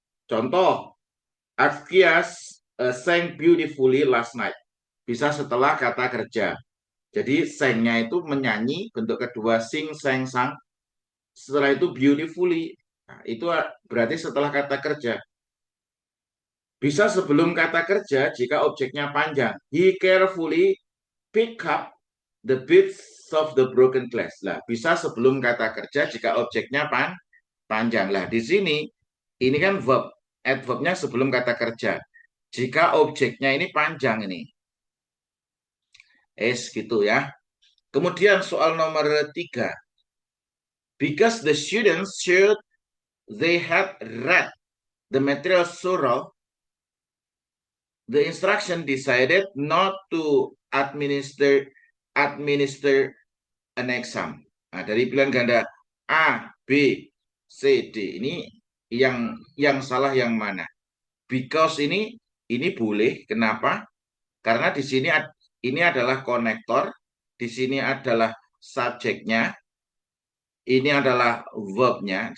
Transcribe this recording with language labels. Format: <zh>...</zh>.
<id>Contoh,</id> <en>Arkias sang beautifully last night.</en> <id>Bisa setelah kata kerja. Jadi sengnya itu menyanyi, bentuk kedua</id> <en>sing, sang, sang.</en> <id>Setelah itu beautifully. Nah, itu berarti setelah kata kerja. Bisa sebelum kata kerja jika objeknya panjang.</id> <en>He carefully pick up the bits of the broken glass.</en> <id>Lah, bisa sebelum kata kerja jika objeknya panjang. Lah, di sini ini kan verb. Adverbnya sebelum kata kerja. Jika objeknya ini panjang ini. Gitu ya. Kemudian soal nomor 3.</id> <en>Because the students should they had read the material thorough, the instruction decided not to administer an exam.</en> <id>Nah, dari pilihan ganda A, B, C, D ini yang salah yang mana? Because ini boleh. Kenapa? Karena di sini ini adalah konektor, di sini adalah subjeknya, ini adalah verbnya.</id>